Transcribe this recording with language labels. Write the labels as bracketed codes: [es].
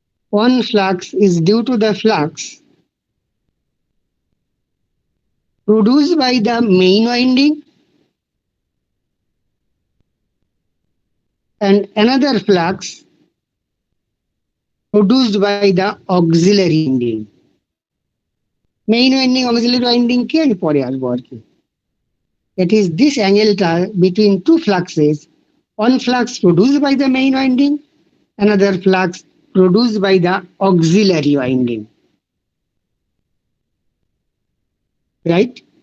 [en] One flux is due to the flux produced by the main winding, and another flux produced by the auxiliary winding. Main winding, auxiliary winding [bn] কি আমি পরে আসবো আর কি। [en] That is this angle between two fluxes, one flux produced by the main winding, another flux produced by the auxiliary winding. Right?